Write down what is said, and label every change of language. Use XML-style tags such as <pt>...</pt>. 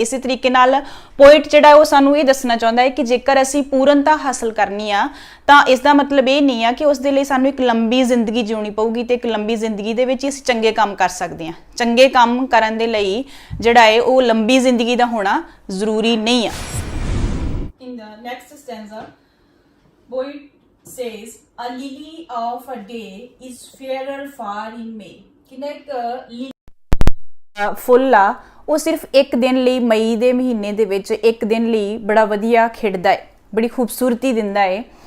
<pa>ਇਸੇ ਤਰੀਕੇ ਨਾਲ ਪੋਇਟ ਜਿਹੜਾ ਉਹ ਸਾਨੂੰ ਇਹ ਦੱਸਣਾ ਚਾਹੁੰਦਾ ਹੈ ਕਿ ਜੇਕਰ ਅਸੀਂ ਪੂਰਨਤਾ ਹਾਸਲ ਕਰਨੀ ਆ ਤਾਂ ਇਸ ਦਾ ਮਤਲਬ ਇਹ ਨਹੀਂ ਆ ਕਿ ਉਸ ਦੇ ਲਈ ਸਾਨੂੰ ਇੱਕ ਲੰਬੀ ਜ਼ਿੰਦਗੀ ਜਿਉਣੀ ਪਊਗੀ ਤੇ ਇੱਕ ਲੰਬੀ ਜ਼ਿੰਦਗੀ ਦੇ ਵਿੱਚ ਅਸੀਂ ਚੰਗੇ ਕੰਮ ਕਰ ਸਕਦੇ ਹਾਂ। ਚੰਗੇ ਕੰਮ ਕਰਨ ਦੇ ਲਈ ਜਿਹੜਾ ਹੈ ਉਹ ਲੰਬੀ ਜ਼ਿੰਦਗੀ ਦਾ ਹੋਣਾ ਜ਼ਰੂਰੀ ਨਹੀਂ ਆ।</pa> <en>In the next stanza, poet says, a lily of a day is fairer far in May.</en> <pa>ਕਿੰਨਾ ਇੱਕ ਫੁੱਲ ਆ ਉਹ ਸਿਰਫ ਇੱਕ ਦਿਨ ਲਈ, ਮਈ ਦੇ ਮਹੀਨੇ ਦੇ ਵਿੱਚ ਇੱਕ ਦਿਨ ਲਈ ਬੜਾ ਵਧੀਆ ਖਿੜਦਾ ਹੈ, ਬੜੀ ਖੂਬਸੂਰਤੀ ਦਿੰਦਾ ਹੈ।</pa>